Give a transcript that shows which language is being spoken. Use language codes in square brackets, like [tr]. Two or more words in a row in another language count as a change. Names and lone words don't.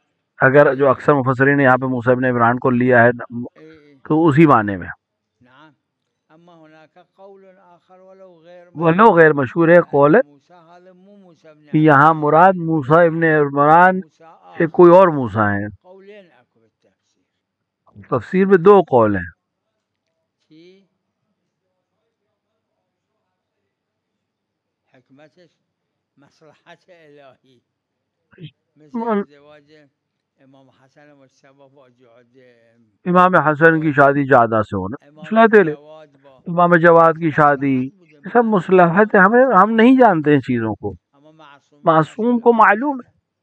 [ur] اگر جو اکثر مفسرین نے یہاں پہ موسیٰ ابن عمران کو لیا ہے تو اسی معنی میں، ولو غیر مشہور ہے قول ہے کہ یہاں مراد موسیٰ ابن عمران سے کوئی اور موسیٰ ہیں. تفسیر میں دو قول ہیں. [fa] حکمتش مصلحت الهی مثل ازدواج امام حسن مجتبی با [ur] امام حسن کی شادی جادہ سے ہونا مصلحت ہے، امام جواد کی شادی، یہ سب مصلحت ہے. ہم نہیں جانتے ان چیزوں کو، معصوم کو معلوم ہے.